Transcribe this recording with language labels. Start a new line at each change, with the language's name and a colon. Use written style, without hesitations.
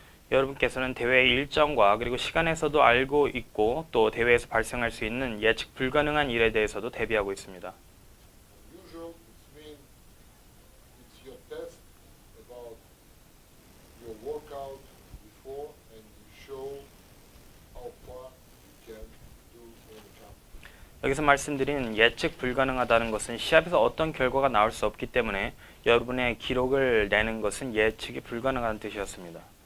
Korean: 여러분께서는 대회의 일정과 그리고 시간에서도 알고 있고 또 대회에서 발생할 수 있는 예측 불가능한 일에 대해서도 대비하고 있습니다.
English: Unusual, it means it's your test about your workout before, and you show how far you can do in the competition.
Korean: 여기서 말씀드린 예측 불가능하다는 것은 시합에서 어떤 결과가 나올 수 없기 때문에 여러분의 기록을 내는 것은 예측이 불가능한 뜻이었습니다.